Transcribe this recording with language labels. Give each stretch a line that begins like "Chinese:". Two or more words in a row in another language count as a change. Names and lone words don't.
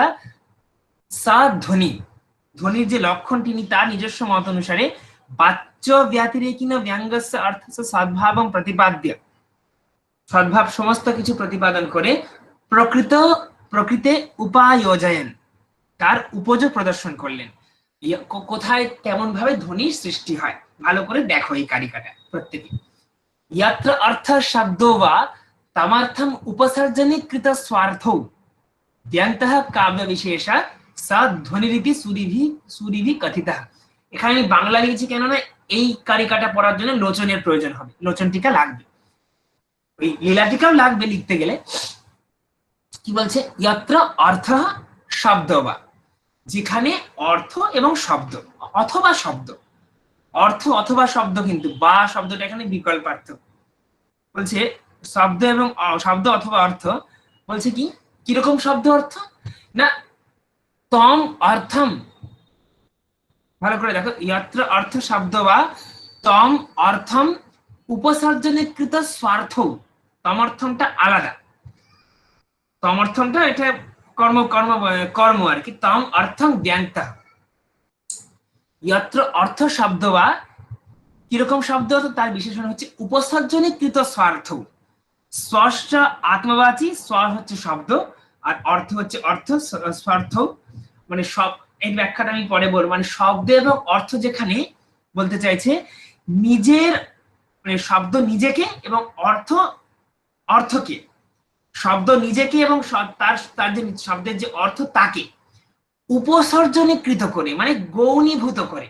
Bangla: সা ধ্বনি, ধ্বনির যে লক্ষণ তিনি তার নিজস্ব মত অনুসারে
Sanskrit: বাচ্য ব্যতিরেকিন ব্যঙ্গস্য অর্থস্য সদ্ভাবং প্রতিপাদ্য,
Bangla: সদ্ভাব সমস্ত কিছু প্রতিপাদন করে
Sanskrit: প্রকৃতে উপায়োজয়ন,
Bangla: তার উপযোগ প্রদর্শন করলেন, কোথায় কেমন ভাবে ধ্বনির সৃষ্টি হয়। ভালো করে দেখো এই কারিকাটা প্রত্যেকে।
Sanskrit: यत्र अर्थ शब्दो वा तमर्थम उपसर्जने कृत स्वार्थो व्यंगतः काव्य विशेष सा ध्वनिरीति सुरीभि कथितः।
Bangla: এখানে আমি বাংলা লিখেছি কেননা এই কারিকাটা পড়ার জন্য লোচনের প্রয়োজন হবে, লোচন টিকা লাগবে, ওই লীলা টিকাও লাগবে লিখতে গেলে। কি বলছে,
Sanskrit: यत्र अर्थ शब्द वा,
Bangla: যেখানে অর্থ এবং শব্দ অথবা শব্দ, অর্থ অথবা শব্দ, কিন্তু বা শব্দটা এখানে বিকল্পার্থ, বলছে শব্দ এবং শব্দ অথবা অর্থ, বলছে কি কিরকম শব্দ অর্থ না,
Sanskrit: তম অর্থম,
Bangla: ভালো করে দেখো,
Sanskrit: यत्र अर्थ শব্দ বা তম অর্থম উপসর্জনে কৃত স্বার্থ,
Bangla: তম অর্থমটা আলাদা, তম অর্থমটা এটা কর্ম কর্ম কর্ম আর কি,
Sanskrit: তম অর্থম ব্যঙ্গতা, यत्र अर्थ শব্দ বা
Bangla: কিরকম শব্দ, তার বিশেষণ হচ্ছে
Sanskrit: উপসর্জনে কৃত স্বার্থ, স্বশ্চ আত্মবাচী,
Bangla: স্ব হচ্ছে শব্দ আর অর্থ হচ্ছে অর্থ, স্বার্থ মানে সব, এই ব্যাখ্যাটা আমি পরে বলবো, মানে শব্দ এবং অর্থ যেখানে বলতে চাইছে নিজের মানে শব্দ নিজেকে এবং অর্থ অর্থকে, শব্দ নিজেকে এবং তার তার যে শব্দের যে অর্থ তাকে উপসর্জনীকৃত করে, মানে গৌণীভূত করে।